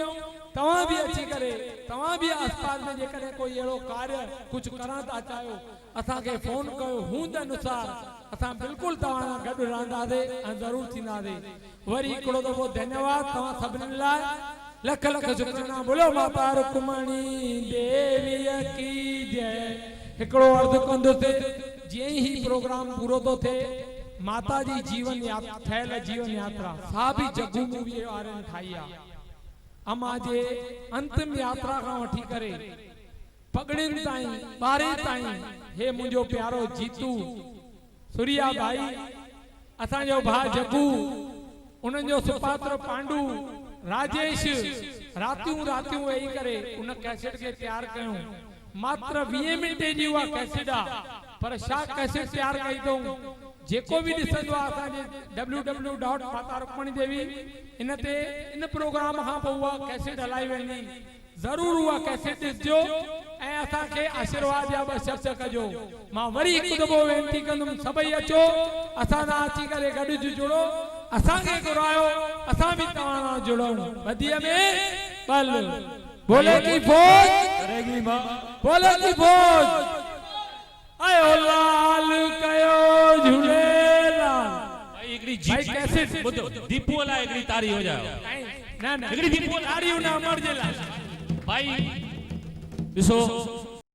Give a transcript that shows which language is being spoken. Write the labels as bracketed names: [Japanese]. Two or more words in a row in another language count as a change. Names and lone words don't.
[Sindhi] तव्हां बि अची करे तव्हां बि आसपास में जेकॾहिं कोई अहिड़ो कार्य कुझु करण था चाहियो असांखे फ़ोन कयो। हूंद अनुसार असां बिल्कुलु तव्हां सां गॾु रहंदासीं ऐं ज़रूरु थींदासीं। वरी हिकिड़ो दफ़ो धन्यवाद तव्हां सभिनीनि लाइ, लख लख शुक्राना। बोलो माता रुक्मणी देवीअ की जय। हिकिड़ो अर्ज़ु कंदुसि, जीअं ई प्रोग्राम पूरो थो थिए, माता जी जीवन ठहियल जीवन यात्रा सा बि जगू मूवी वारनि ठाही आहे। अम्मा जे अंतिम यात्रा खां वठी करे पगड़ियुनि ताईं, ॿारहें ताईं, हे मुंहिंजो प्यारो जीतू, सूर्या भाई, असांजो भाउ जगू, उन्हनि जो सुपात्र पांडू, राजेश, रातियूं वेही करे उन कैसेट खे तैयार कयूं। मात्र 20 मिंटे जी उहा कैसेट आहे, पर छा कैसेट तैयार कई अथऊं। जेको बि ॾिसंदो आहे असांजे www.माता-रुक्मणी-देवी इन ते इन प्रोग्राम खां पोइ उहा कैसेट हलाई वेंदी। ज़रूरु उहा कैसेट ॾिसजो ऐं असांखे आशीर्वाद जा 2 शब्द कजो। मां वरी हिकु दफ़ो वेनती कंदुमि, सभई अचो, असां सां अची करे गॾिजी जुड़ो, असांखे घुरायो, असां बि तव्हां सां जुड़ूं। बदीअ में पल बोले की फौज करेगी मां, बोले की फौज, आयो लाल कयो झूलेलाल। भाई हिकिड़ी भाई कैसेट ॿुधो, दीपू लाइ हिकिड़ी तारी [Hindi] हो जाओ। [Sindhi] न हिकिड़ी दीपू तारियूं न मर जे लाइ भाई ॾिसो